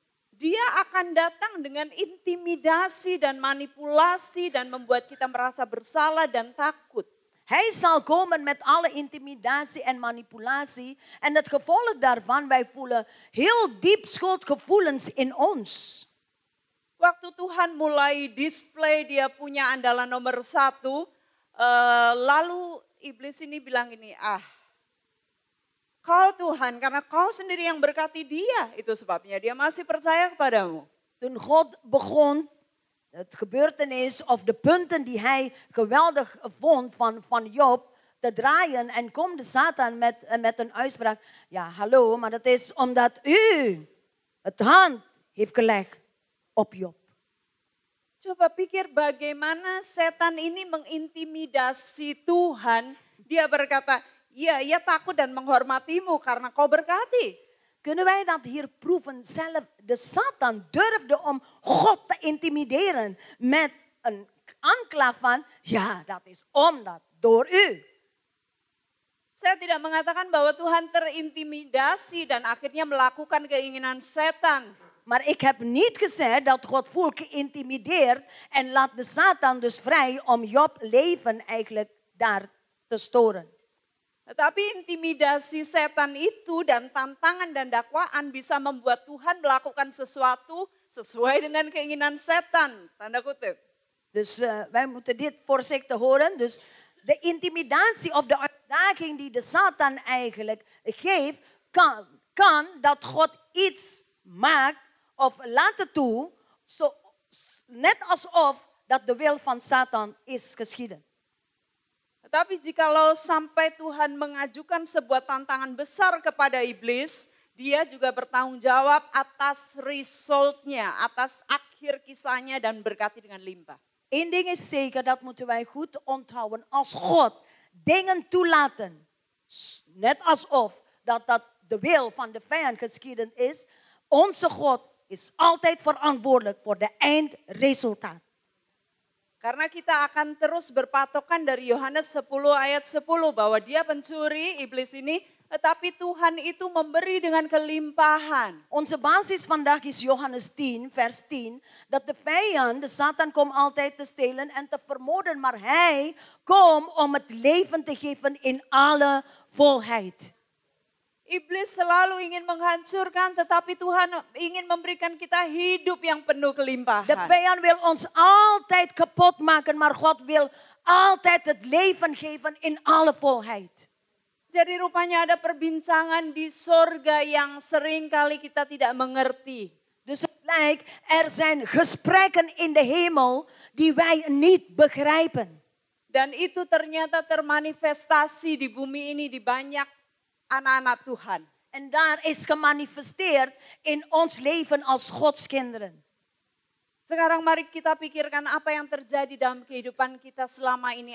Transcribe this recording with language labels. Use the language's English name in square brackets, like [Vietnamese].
[Indonesian] Dia akan datang dengan intimidasi dan manipulasi dan membuat kita merasa bersalah dan takut. [Dutch] Hij zal komen met alle intimidatie en manipulatie. En het gevolg daarvan, wij voelen heel diep schuldgevoelens in ons. [Indonesian] Waktu Tuhan mulai display dia punya andalan nomor 1, lalu iblis ini bilang gini, kau Tuhan karena kau sendiri yang berkati dia, itu sebabnya dia masih percaya kepadamu. [Dutch] Toen God begon het gebeurtenis of de punten die hij geweldig vond van Job te draaien en komt de Satan met een uitspraak. Ja, hallo, maar dat is omdat u het hand heeft gelegd op Job. [Indonesian] Coba pikir bagaimana setan ini mengintimidasi Tuhan. Dia berkata, iya, ia takut dan menghormatimu karena kau berkati. [Dutch] Kunnen wij dat hier proeven? Zelf de Satan durfde om God te intimideren met een aanklacht van, ja, dat is omdat door u. [Indonesian] Saya tidak mengatakan bahwa Tuhan terintimidasi dan akhirnya melakukan keinginan setan. [Dutch] Maar ik heb niet gezegd dat God volk geïntimideerd en laat de Satan dus vrij om Job leven eigenlijk daar te storen. [Indonesian] Tetapi intimidasi setan itu dan tantangan dan dakwaan bisa membuat Tuhan melakukan sesuatu sesuai dengan keinginan setan. Tanda kutip. [Dutch] Dus wij moeten dit voorzichtig horen. Dus de intimidatie of de uitdaging die de Satan eigenlijk geeft, kan dat God iets maakt of laten toe, net alsof dat de wil van Satan is geschieden. [Indonesian] Tetapi jikalau sampai Tuhan mengajukan sebuah tantangan besar kepada iblis, dia juga bertanggung jawab atas resultnya, atas akhir kisahnya dan berkati dengan limpah. [Dutch] Eén ding is zeker, dat moeten wij goed onthouden. Als God dingen toelaten, net alsof dat de wil van de vijand geschieden is, onze God is altijd verantwoordelijk voor de eindresultaat. [Indonesian] Karena kita akan terus berpatokan dari Yohanes 10 ayat 10 bahwa dia pencuri, iblis ini, tetapi Tuhan itu memberi dengan kelimpahan. [Dutch] Onze basis vandaag is Johannes 10, vers 10. Dat de vijand, de Satan, komt altijd te stelen en te vermoorden. Maar hij komt om het leven te geven in alle volheid. [Indonesian] Iblis selalu ingin menghancurkan, tetapi Tuhan ingin memberikan kita hidup yang penuh kelimpahan. [Dutch] De vijand wil ons altijd kapot maken, maar God wil altijd het leven geven in alle volheid. [Indonesian] Jadi rupanya ada perbincangan di sorga yang sering kali kita tidak mengerti. [Dutch] Dus het lijkt, er zijn gesprekken in de hemel die wij niet begrijpen. [Indonesian] Dan itu ternyata termanifestasi di bumi ini di banyak anak-anak Tuhan. [Dutch] En daar is gemanifesteerd in ons leven als Gods kinderen. [Indonesian] Sekarang mari kita pikirkan apa yang terjadi dalam kehidupan kita selama ini.